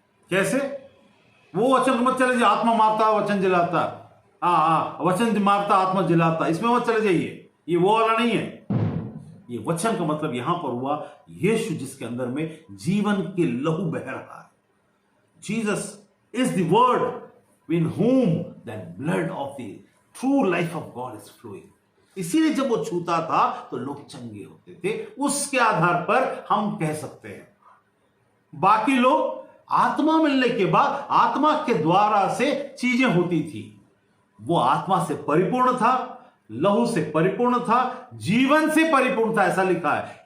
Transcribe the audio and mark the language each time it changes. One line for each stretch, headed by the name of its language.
Hindi: कैसे? वो वचन मत चले जाइए, आत्मा मारता वचन जिलाता। वचन मारता आत्मा जिलाता, इसमें मत चले जाइए, ये वो वाला नहीं है। ये वचन का मतलब यहां पर हुआ यीशु, जिसके अंदर में जीवन के लहू बह रहा है।
English: Jesus is the word in whom that blood of the true life of God is flowing।
Hindi: इसीलिए जब वो छूता था तो लोग चंगे होते थे। उसके आधार पर हम कह सकते हैं। बाकी लोग आत्मा मिलने के बाद आत्मा के द्वारा से चीजें होती थी। वो आत्मा से परिपूर्ण था, लहू से परिपूर्ण था, जीवन से परिपूर्ण था, ऐसा लिखा है।